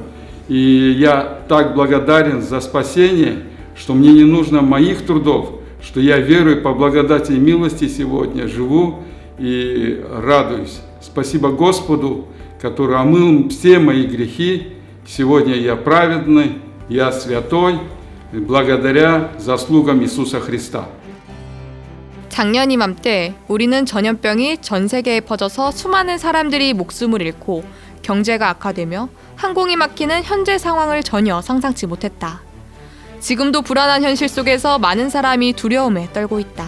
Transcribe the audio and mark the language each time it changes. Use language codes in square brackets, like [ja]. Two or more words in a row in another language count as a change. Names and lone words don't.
[ru] И я так благодарен за спасение, что мне не нужно моих трудов, что я верую по благодати и милости сегодня живу и радуюсь. Спасибо Господу, который омыл все мои грехи. Сегодня я праведный, я святой, благодаря заслугам Иисуса Христа. [ko] 작년 이맘때 우리는 전염병이 전 세계에 퍼져서 수많은 사람들이 목숨을 잃고 경제가 악화되며 항공이 막히는 현재 상황을 전혀 상상치 못했다. 지금도 불안한 현실 속에서 많은 사람이 두려움에 떨고 있다.